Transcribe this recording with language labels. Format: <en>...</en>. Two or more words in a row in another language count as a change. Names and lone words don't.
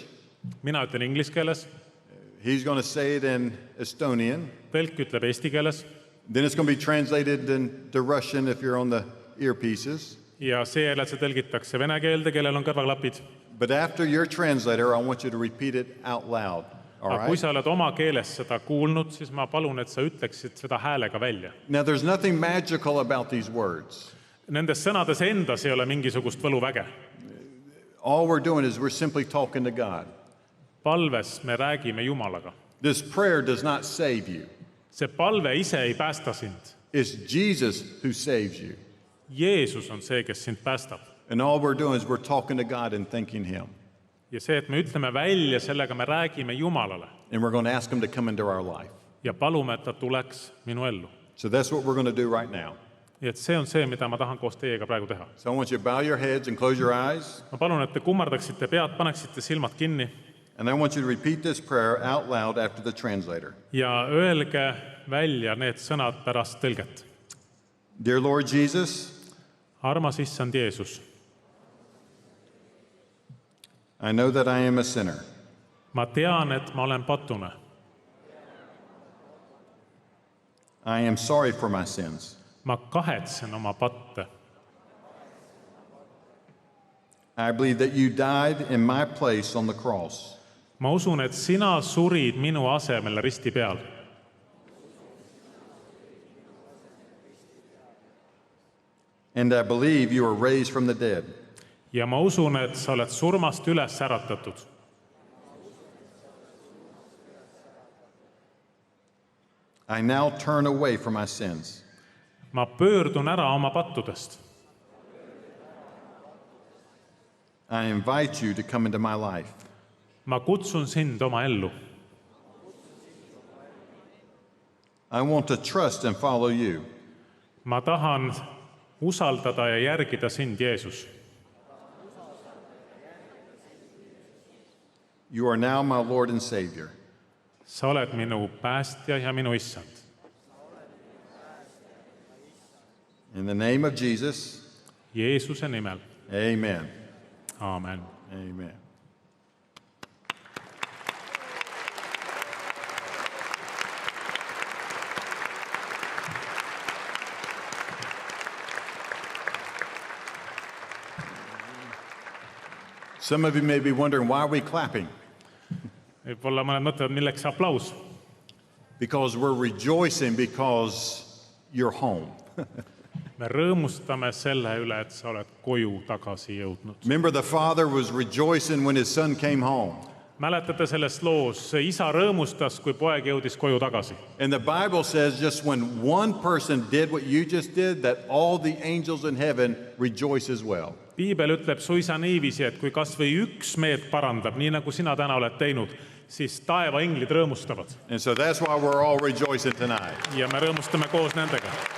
<et>Mina ütlen inglise keeles.</et> <en>He's going to say it in Estonian.</en> <et>Tõlk ütleb eesti keeles.</et> <en>Then it's going to be translated into Russian if you're on the earpieces.</en> <et>Ja seejärel see tõlgitakse vene keelde, kellel on kõrvaklapid.</et> <en>But after your translator, I want you to repeat it out loud. All</en> <et>Aga kui</et> <en>right?</en> <et>sa oled oma keeles seda kuulnud, siis ma palun, et sa ütleksid seda häälega välja.</et> <en>Now, there's nothing magical about these words.</en> <et>Nendes sõnades endas ei ole mingisugust võluväge.</et> <en>All we're doing is we're simply talking to God.</en> <et>Palves me räägime Jumalaga.</et> <en>This prayer does not save you.</en> <et>See palve ise ei päästa sind.</et> <en>It's Jesus who saves you.</en> <et>Jeesus on see, kes sind päästab.</et> <en>And all we're doing is we're talking to God and thanking Him.</en> <et>Ja see, et me ütleme välja, sellega me räägime Jumalale.</et> <en>And we're going to ask Him to come into our life.</en> <et>Ja palume, et ta tuleks minu ellu.</et> <en>So that's what we're going to do right now.</en> <et>Nii et see on see, mida ma tahan koos teiega praegu teha.</et> <en>So I want you to bow your heads and close your eyes.</en> <et>Ma palun, et te kummardaksite pead, paneksite silmad kinni</et> <en>And I want you to repeat this prayer out loud after the translator.</en> <et>ja öelge välja need sõnad pärast tõlget.</et> <en>Dear Lord Jesus,</en> <et>Armas issand Jeesus,</et> <en>I know that I am a sinner.</en> <et>ma tean, et ma olen patune.</et> <en>I am sorry for my sins.</en> <et>Ma kahetsen oma patte.</et> <en>I believe that you died in my place on the cross.</en> <et>Ma usun, et sina surid minu asemel risti peal.</et> <en>And I believe you were raised from the dead.</en> <et>Ja ma usun, et sa oled surmast üles äratatud.</et> <en>I now turn away from my sins.</en> <et>Ma pöördun ära oma pattudest.</et> <en>I invite you to come into my life.</en> <et>Ma kutsun sind oma ellu.</et> <en>I want to trust and follow you.</en> <et>Ma tahan usaldada ja järgida sind, Jeesus.</et> <en>You are now my Lord and Savior.</en> <et>Sa oled minu päästja ja minu issand.</et> <en>In the name of Jesus,</en> <et>Jeesuse nimel.</et> <en>amen.</en> <et>Aamen.</et> <en>Amen. Some of you may be wondering, why are we clapping?</en> <et>Võib-olla mõned mõtlevad, milleks see aplaus?</et> <en>Because we're rejoicing because you're home.</en> <et>Me rõõmustame selle üle, et sa oled koju tagasi jõudnud.</et> <en>Remember, the father was rejoicing when his son came home.</en> <et>Mäletate sellest loos, isa rõõmustas, kui poeg jõudis koju tagasi.</et> <en>And the Bible says just when one person did what you just did, that all the angels in heaven rejoice as well.</en> <et>Piibel ütleb suisa niiviisi, et kui kas või üks meed parandab, nii nagu sina täna oled teinud, siis taeva inglid rõõmustavad.</et> <en>And so that's why we're all rejoicing tonight.</en> <et>Ja me rõõmustame koos nendega.</et>